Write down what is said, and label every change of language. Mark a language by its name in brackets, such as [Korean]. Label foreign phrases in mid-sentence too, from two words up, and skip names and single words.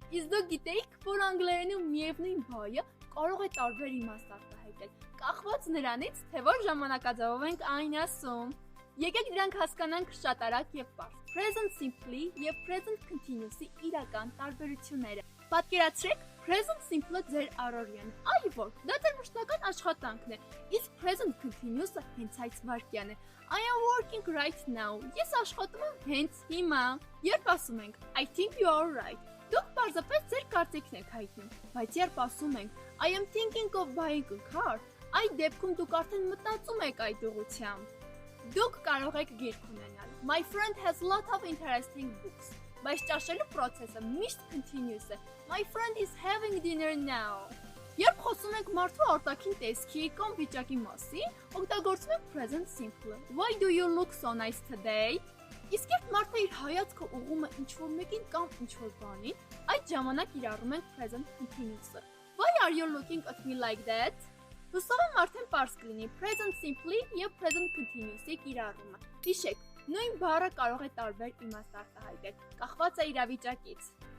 [Armenian] Իսկ դուք գիտեիք, որ անգլերենում միևնույն բառը կարող է տարբեր իմաստ արտահայտել, կախված նրանից, թե որ ժամանակաձևով ենք այն ասում։ Եկեք դրանք հասկանանք շատ արագ եւ պարզ։ [English] Present simple [Armenian] եւ [English] present continuous-ի [Armenian] իրական տարբերությունները։ Պատկերացրեք, [English] present simple-ը [Armenian] ձեր առօրյան է, այ որ, դա ձեր մշտական աշխատանքն է, իսկ [English] present continuous-ը [Armenian] հենց այս վայրկյան է։ [English] I am working right now։ [Armenian] Ես աշխատում եմ հենց հիմա։ Երբ ասում ենք [English] I think you are right, [Armenian] դուք պարզապես ձեր կարծիքն եք հայտնում, բայց երբ ասում ենք [English] I am thinking of buying a car, [Armenian] այդ դեպքում դուք արդեն մտածում եք այդ ուղղությամբ։ Դուք կարող եք գիրք ունենալ։ [English] My friend has a lot of interesting books։ [Armenian] Բայց ճաշելու process-ը միշտ continuous է։ [English] My friend is having dinner now։ [Armenian] Երբ խոսում ենք մարդու արտաքին տեսքի կամ վիճակի մասին, օգտագործում ենք [English] present simple։ Why do you look so nice today? [Armenian] Իսկ երբ մարդը իր հայացքը ուղղում է ինչ-որ մեկին կամ ինչ-որ բանին, այդ ժամանակ կիրառում ենք [English] present continuous-ը։ Why are you looking at me like that? [Armenian] Հուսով եմ արդեն պարզ կլինի [English] present simple [Armenian] եւ [English] present continuous-ի [Armenian] կիրառումը։ Հիշեք, նույն բառը կարող է տարբեր իմաստ արտահայտել, կախված է իրավիճակից։